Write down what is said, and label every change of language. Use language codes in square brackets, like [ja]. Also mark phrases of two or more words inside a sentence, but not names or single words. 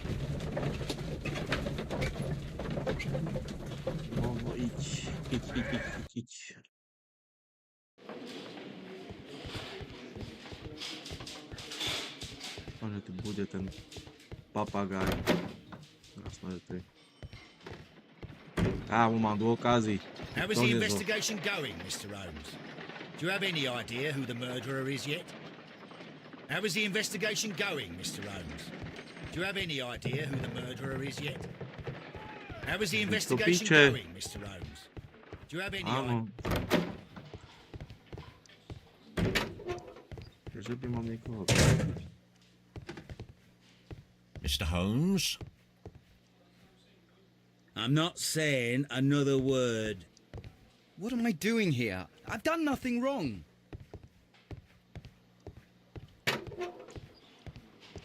[sk] No iď. Možno tu bude ten papagaj. Jasné, že to je. Ah, mám dôkazy. [en] How is the investigation going, Mr. Holmes? Do you have any idea who the murderer is yet? How is the investigation going, Mr. Holmes? Do you have any idea who the murderer is yet? How is the investigation going, Mr. Holmes? Do you have any idea? [sk] Že by mám niekoho. [en] Mr. Holmes? I'm not saying another word. What am I doing here? I've done nothing wrong.